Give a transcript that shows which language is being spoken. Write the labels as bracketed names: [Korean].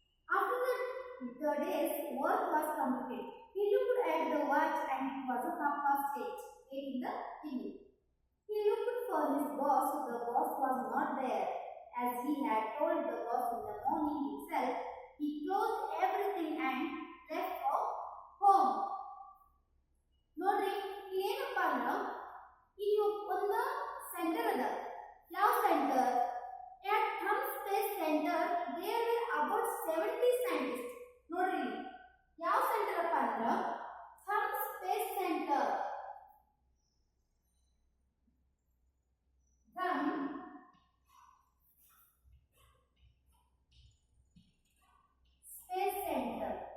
[English] After the day's work was completed, he looked at the watch and it was 8:30 in the evening. He looked for his boss. The boss was not there. As he had told the boss in the morning itself, he closed everything and left for home. [Kannada] ನೋಡ್ರಿ ಏನಪ್ಪ ಅಂದ್ರೆ ಇಲ್ಲಿ ಒಂದು centre ಅದ. ಯಾವ centre? [English] at Thumb Space Center there were about 70 scientists. [Kannada] ನೋಡ್ರಿ ಯಾವ centre ಅಪ್ಪ ಅಂದ್ರೆ Thumb Space Center. [English] Thumb Space Center.